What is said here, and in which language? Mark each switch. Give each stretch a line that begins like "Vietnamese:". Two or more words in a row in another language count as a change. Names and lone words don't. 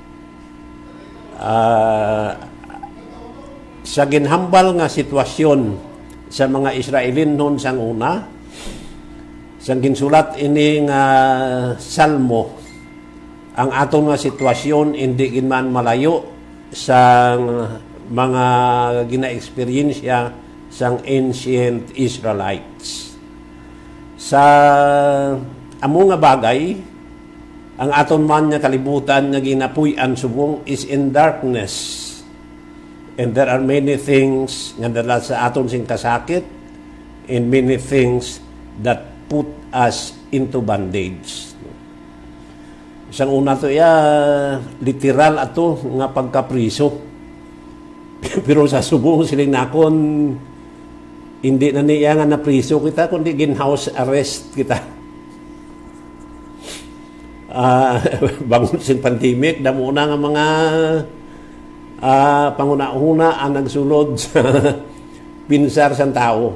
Hiligaynon: Sa ginhambal nga sitwasyon sa mga Israelinon sang una, sang ginsulat ini nga salmo, ang aton nga sitwasyon hindi ginman malayo sa mga gina-eksperyensya sang
English: ancient Israelites.
Hiligaynon: Sa amo nga bagay, ang aton man nga kalibutan nga ginapuy-an subong
English: is in darkness. And there are many things
Hiligaynon: nga dala sa aton sing kasakit
English: and many things that put us into bondage.
Hiligaynon: Isang una to literal ato nga pagkapriso. Pero sa subong siling nakon hindi na niya nga napriso kita kundi gin-
English: house arrest
Hiligaynon: kita. Bangon sin pandemic, damo na nga mga panguna-una ang nagsulod sa pinsar sang tao.